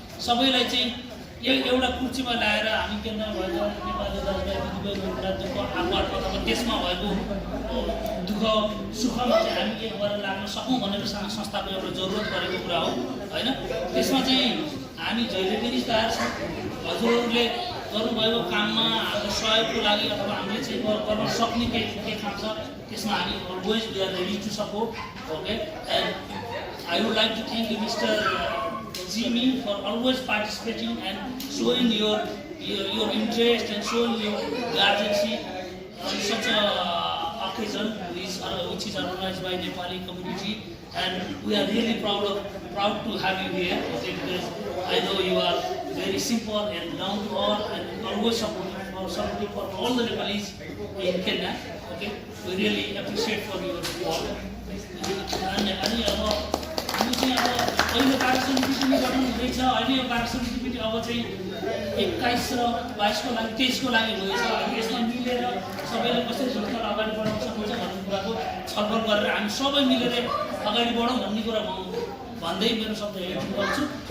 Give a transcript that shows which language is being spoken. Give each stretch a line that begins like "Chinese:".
Nepali: सबैलाई चाहिँ एउटा कुर्सीमा ल्याएर हामी केन्द्रमा भएको नेपाली दाजुभाइ दिदीबहिनीहरूलाई दुःख आफू अथवा देशमा भएको दुःख सुखमा चाहिँ हामी एक भएर लाग्न सकौँ भनेर संस्थाको एउटा जरुरत परेको कुरा हो होइन। त्यसमा चाहिँ हामी जहिले पनि तयार छौँ। हजुरहरूले गर्नुभएको काममा हाम्रो सहयोगको लागि अथवा हामीले चाहिँ गर्न सक्ने के काम छ त्यसमा हामी
English: Always we are ready to support. Okay, and I would like to thank you mister Jimmy for always participating and showing your interest and showing your urgency on such a occasion which is organized by Nepali community, and we are really proud to have you here. Okay, because I know you are very simple and down to earth and always supporting for all the Nepalis in Kenya. Okay, we really appreciate for your support.
Nepali: हामी चाहिँ अब पहिलो कार्यसमिति पनि गठन हुँदैछ होइन। यो कार्यसमिति पनि अब चाहिँ 21 र 22 को लागि 23 को लागि हुँदैछ। यसमा मिलेर सबैले कसरी संस्थालाई अगाडि बढाउन सकिन्छ भन्ने कुराको छलफल गरेर हामी सबै मिलेर अगाडि बढौँ भन्ने कुरा भन्दै मेरो शब्द यही गर्छु।